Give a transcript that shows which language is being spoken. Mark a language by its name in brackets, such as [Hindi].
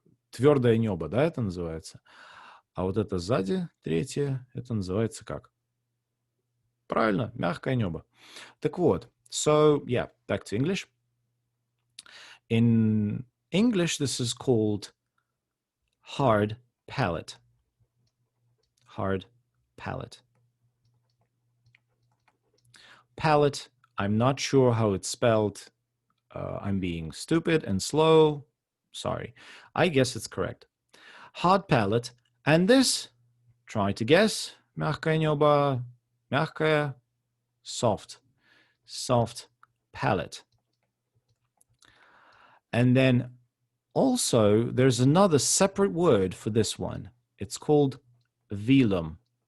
[Russian] Твердое небо, да, это называется. А вот это сзади, третье, это называется как? Правильно, мягкое небо. Так вот, [English] so yeah, back to English. In English, this is called hard palate. Hard palate. Palate, I'm not sure how it's spelled. I'm being stupid and slow. Sorry. I guess it's correct. Hard palate. And this, try to guess. [Russian] Мягкое небо, мягкое, [English] soft. Soft palate. And then also, there's another separate word for this one. It's called velum.